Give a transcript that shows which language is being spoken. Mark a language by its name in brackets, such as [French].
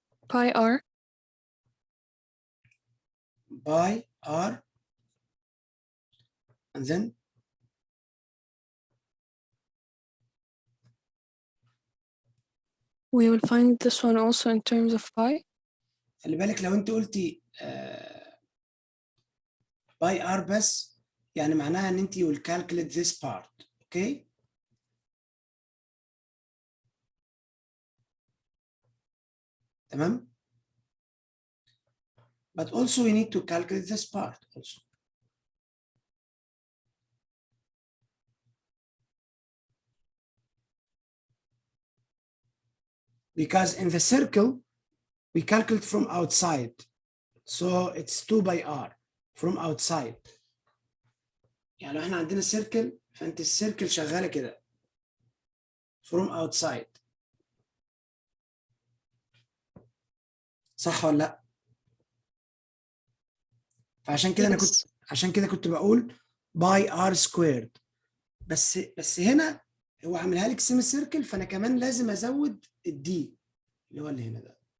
[English] Pi r. Pi r. And then We will find this one also in terms of pi. [Arabic] خلي بالك لو انت قلتي باي ار بس يعني معناها ان انت [English] will calculate this part. Okay. [Arabic] تمام. [English] But also we need to calculate this part also. Because in the circle we calculate from outside, so it's 2 by r from outside. [Arabic] يعني لو احنا عندنا سيركل فانت السيركل شغاله كده [English] from outside. [Arabic] صح ولا لا؟ فعشان كده انا كنت بقول باي ار سكويرد، بس هنا هو عاملها لك سيمي سيركل، فانا كمان لازم ازود الدي اللي هو اللي هنا ده.